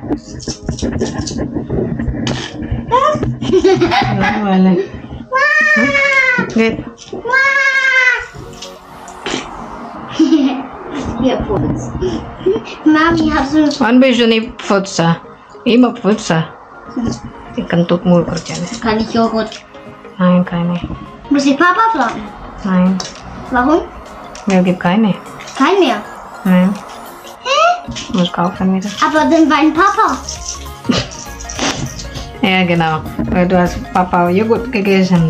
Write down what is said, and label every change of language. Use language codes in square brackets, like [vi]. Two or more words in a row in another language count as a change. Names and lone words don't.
[de] Langweilig. Geht. Hier, Putz. Mami, hast du Wann bist du nicht putzen? Immer putzen. [id] Die kentut mulu kerjanya. [de] Kann ich Joghurt? Nein, keine. Muss ich Papa fragen? Nein, Warum? mir gibt keine. Kein mehr. Nein. Muss kaufen wieder. Aber dann mein Papa. Ja, genau. Weil du hast Papa Joghurt gegessen.